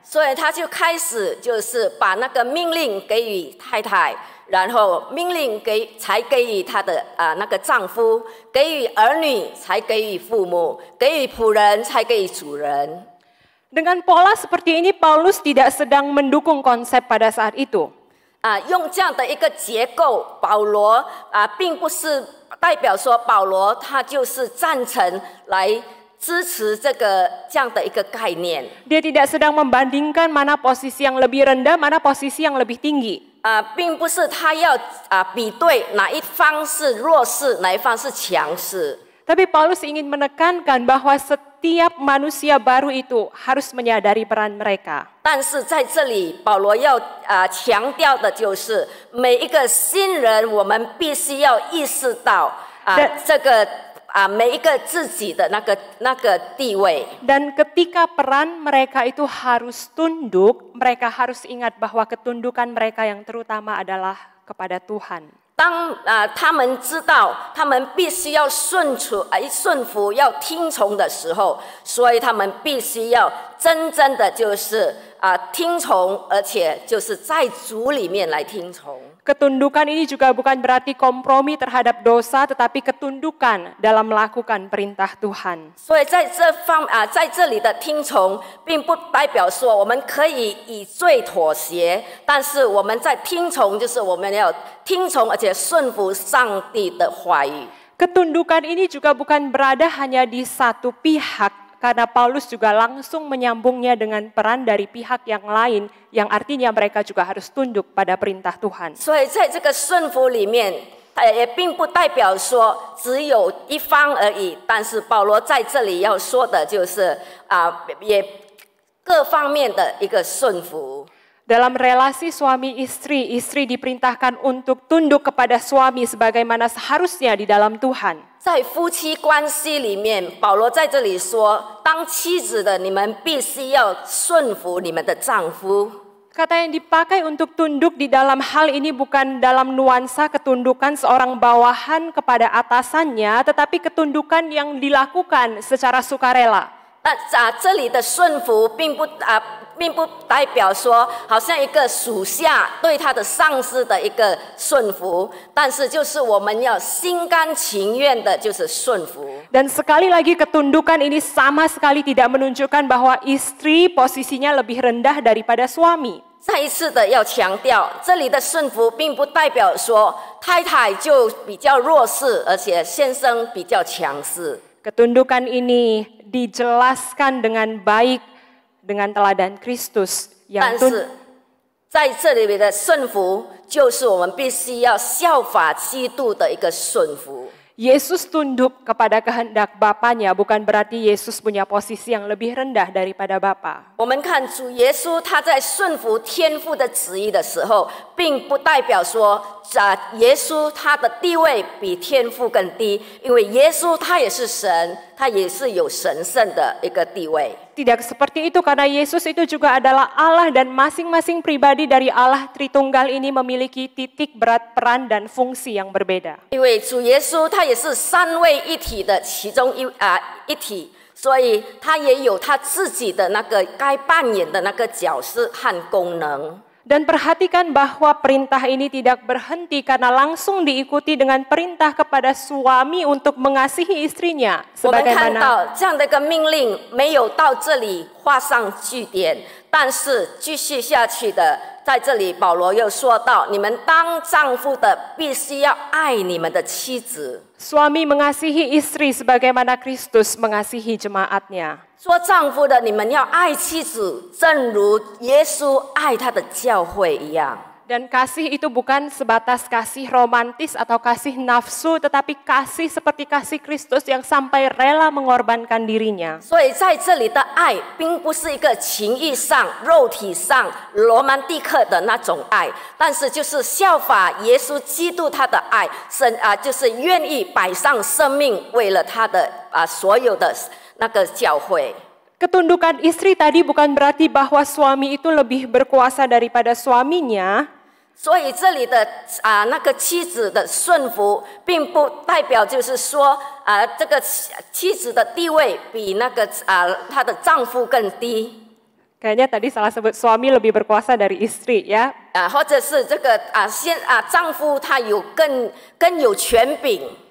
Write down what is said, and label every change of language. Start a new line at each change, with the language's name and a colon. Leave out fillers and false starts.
Chinese: 所以他就开始就是把那个命令给予太太，然后命令才给予他的那个丈夫，给予儿女才给予父母，给予仆人才给予主人。
Indonesian: Dengan pola seperti ini, Paulus tidak sedang mendukung konsep pada saat itu.
Chinese: 用这样的一个结构，保罗并不是代表说保罗他就是赞成来支持这样的一个概念。
Indonesian: Dia tidak sedang membandingkan mana posisi yang lebih rendah, mana posisi yang lebih tinggi.
Chinese: 并不是他要比对哪一方是弱势，哪一方是强势。
Indonesian: Tapi Paulus ingin menekankan bahwa setiap manusia baru itu harus menyadari peran mereka.
Chinese: 但是在这里，保罗要强调的就是每一个新人，我们必须要意识到这个每一个自己的那个地位。
Indonesian: Dan ketika peran mereka itu harus tunduk, mereka harus ingat bahwa ketundukan mereka yang terutama adalah kepada Tuhan.
Chinese: 当他们知道他们必须要顺服要听从的时候，所以他们必须要真正的就是听从，而且就是在主里面来听从。
Indonesian: Ketundukan ini juga bukan berarti kompromi terhadap dosa, tetapi ketundukan dalam melakukan perintah Tuhan.
Chinese: 所以在这里的听从，并不代表说我们可以以罪妥协，但是我们在听从，就是我们要听从，而且顺服上帝的话语。
Indonesian: Ketundukan ini juga bukan berada hanya di satu pihak, karena Paulus juga langsung menyambungnya dengan peran dari pihak yang lain, yang artinya mereka juga harus tunduk pada perintah Tuhan.
Chinese: 所以在这个顺服里面，也并不代表说只有一方而已。但是保罗在这里要说的就是也各方面的一个顺服。
Indonesian: Dalam relasi suami istri, istri diperintahkan untuk tunduk kepada suami sebagaimana seharusnya di dalam Tuhan.
Chinese: 在夫妻关系里面，保罗在这里说，当妻子的你们必须要顺服你们的丈夫。
Indonesian: Kata yang dipakai untuk tunduk di dalam hal ini bukan dalam nuansa ketundukan seorang bawahan kepada atasannya, tetapi ketundukan yang dilakukan secara sukarela.
Chinese: 但这里的顺服并不代表说好像一个属下对他的上司的一个顺服，但是就是我们要心甘情愿的，就是顺服。
Indonesian: Dan sekali lagi ketundukan ini sama sekali tidak menunjukkan bahwa istri posisinya lebih rendah daripada suami.
Chinese: 再一次的要强调，这里的顺服并不代表说太太就比较弱势，而且先生比较强势。
Indonesian: Ketundukan ini dijelaskan dengan baik dengan teladan Kristus
Chinese: 但是在这里的顺服，就是我们必须要效法基督的一个顺服。
Indonesian: Yesus tunduk kepada kehendak Bapaknya, bukan berarti Yesus punya posisi yang lebih rendah daripada Bapa.
Chinese: 我们看主耶稣他在顺服天父的旨意的时候，并不代表说耶稣他的地位比天父更低，因为耶稣他也是神，他也是有神圣的一个地位。
Indonesian: Tidak seperti itu, karena Yesus itu juga adalah Allah dan masing-masing pribadi dari Allah Tritunggal ini memiliki titik berat peran dan fungsi yang berbeda.
Chinese: 因为主耶稣他也是三位一体的其中一体，所以他也有他自己的那个该扮演的那个角色和功能。
Indonesian: Dan perhatikan bahwa perintah ini tidak berhenti karena langsung diikuti dengan perintah kepada suami untuk mengasihi istrinya.
Chinese: 我们看
Indonesian: Sebagaimana
Chinese: 到这样的一个命令没有到这里画上句点，但是继续下去的，在这里保罗又说到，你们当丈夫的必须要爱你们的妻子。
Indonesian: suami mengasihi istri sebagaimana Kristus mengasihi jemaatnya.
Chinese: 做丈夫的，你们要爱妻子，正如耶稣爱他的教会一样。
Indonesian: Dan kasih itu bukan sebatas kasih romantis atau kasih nafsu, tetapi kasih seperti kasih Kristus yang sampai rela mengorbankan dirinya.
Chinese: 所以在这里的爱，并不是一个情欲上、肉体上、罗曼蒂克的那种爱，但是就是效法耶稣基督他的爱，就是愿意摆上生命，为了他的所有的那个教会。
Indonesian: Ketundukan istri tadi bukan berarti bahwa suami itu lebih berkuasa daripada suaminya.
Chinese: 所以这里的那个妻子的顺服，并不代表就是说这个妻子的地位比那个她的丈夫更低。
Indonesian: Kayaknya tadi salah sebut suami lebih berkuasa dari istri ya.
Chinese: 或者是这个丈夫他有更有权柄。